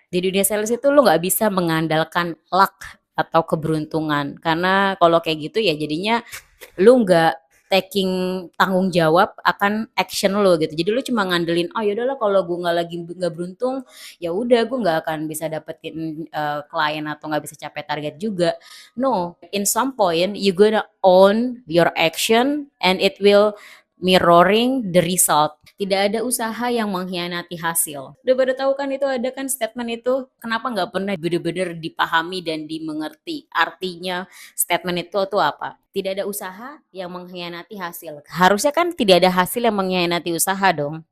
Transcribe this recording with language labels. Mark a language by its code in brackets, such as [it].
[id] Di dunia sales itu lo nggak bisa mengandalkan luck atau keberuntungan, karena kalau kayak gitu ya jadinya lu nggak taking tanggung jawab akan action lo gitu. Jadi lu cuma ngandelin oh yaudahlah kalau gue nggak lagi nggak beruntung ya udah gue nggak akan bisa dapetin klien atau nggak bisa capai target juga. [en] No, in some point you gonna own your action and it will mirroring the result. [id] Tidak ada usaha yang mengkhianati hasil. Udah pada tahu kan itu ada kan statement itu, kenapa nggak pernah benar-benar dipahami dan dimengerti artinya statement itu tuh apa? Tidak ada usaha yang mengkhianati hasil. Harusnya kan tidak ada hasil yang mengkhianati usaha dong.